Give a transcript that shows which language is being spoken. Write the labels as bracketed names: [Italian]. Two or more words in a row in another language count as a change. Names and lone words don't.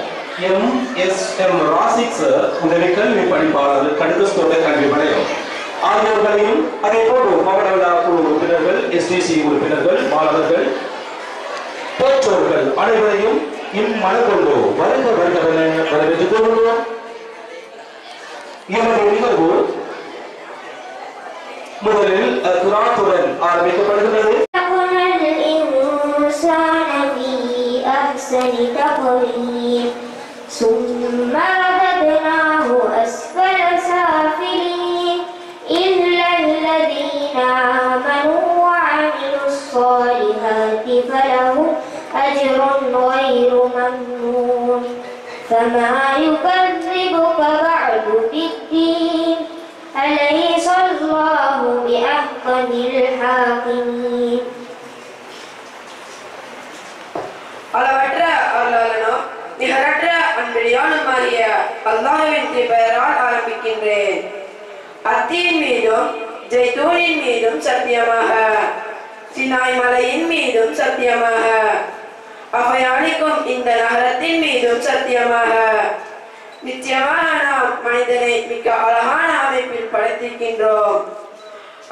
[Tamil] எம் ராசிக் சார் உதவி கல்வி பணிப்பாளர் கடுக்கஸ்தோட்ட கல்வி வலயம் ஆகியோர்களையும் அதேபோன்று மாவட்ட குழு உறுப்பினர்கள் எஸ்டிசி உறுப்பினர்கள் மாணவர்கள் பெற்றோர்கள் அனைவரையும் இம்மனக்கொண்டு வருக வருகவென வரவேற்றுக் கொள்கிறோம். இவருடைய நிகழ்வு முதலில் குரானுடன் ஆரம்பிக்கப்படுகிறது. [Arabic] ثم رددناه أسفل سافلين إلا الذين آمنوا وعملوا الصالحات فلهم أجر غير ممنون فما يكذبك بعد بالدين أليس الله بأحكم الحاكمين. [Tamil] அளவற்ற அருளாளனோ நிகரற்ற அன்படியானுமாகிய அல்லாஹ்வின் பெயரால் ஆரம்பிக்கின்றேன். அத்தியின் மீதும் ஜெய்தூனின் மீதும் சத்தியமாக, சினாய் மலையின் மீதும் சத்தியமாக, அவையாளிக்கும் இந்த நகரத்தின் மீதும் சத்தியமாக, நிச்சயமாக நாம் மனிதனை மிக அழகான அமைப்பில் படைத்திருக்கின்றோம்.